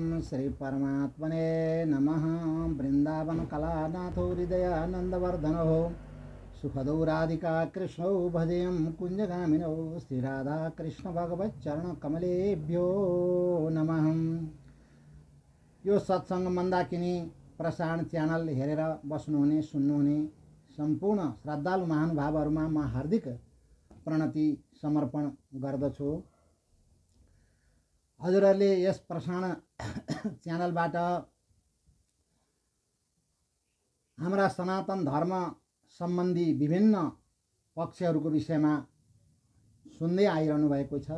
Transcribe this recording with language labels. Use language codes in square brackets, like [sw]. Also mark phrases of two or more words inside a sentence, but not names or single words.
[sa] श्री परमात्मने नमः। वृंदावन कलानाथो हृदयानंदवर्धनो सुखदौ राधिका कृष्णौ भजेयं कुंजगामिनौ श्री राधा कृष्ण भगवच्चरण कमलेभ्यो नमः। [ne] यो सत्संग मन्दाकिनी प्रसारण च्यानल हेरेर बस्नुहुने सुन्नुहुने सम्पूर्ण श्रद्धालु महानुभावहरुमा म हार्दिक प्रणति समर्पण गर्दछु। हजुरहरूले यस प्रसारण च्यानलबाट हाम्रा सनातन धर्म सम्बन्धी विभिन्न पक्षहरूको विषयमा सुन्दै आइरहनु भएको छ।